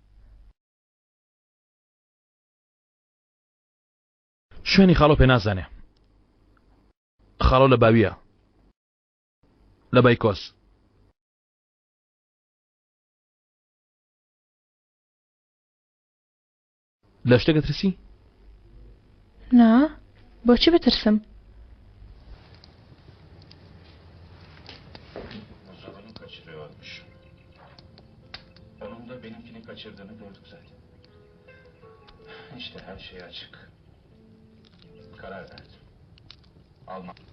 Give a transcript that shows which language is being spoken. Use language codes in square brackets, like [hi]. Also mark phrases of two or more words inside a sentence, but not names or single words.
[ckb] شوێنی خاڵۆ پێ نازانێ خاڵۆ لە باویە لە بایکۆس لە شتێکە ترسی؟ نا بۆچی بترسم؟ [tr] Mustafa'nın kaçırıyormuş. Onun da benimkini kaçırdığını gördük zaten. İşte her şey açık. Karar verdim. Alma.